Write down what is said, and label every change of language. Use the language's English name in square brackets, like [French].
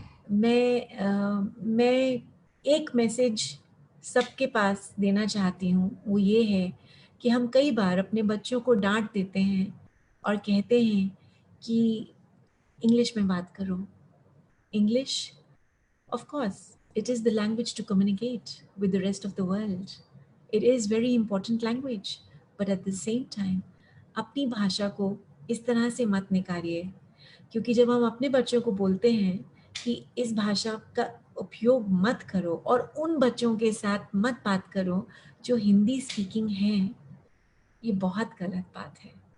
[Hindi] मैं एक मैसेज सबके पास देना चाहती हूँ, वो ये है कि हम कई बार अपने बच्चों को डांट देते हैं और कहते हैं कि इंग्लिश में बात करो। [English] English, of course, it is the language to communicate with the rest of the world. It is very important language, but at the same time, [Hindi] अपनी भाषा को इस तरह से मत निकालिए, क्योंकि जब हम अपने बच्चों को बोलते हैं कि इस भाषा का उपयोग मत करो और उन बच्चों के साथ मत बात करो जो हिंदी स्पीकिंग हैं, ये बहुत गलत बात है।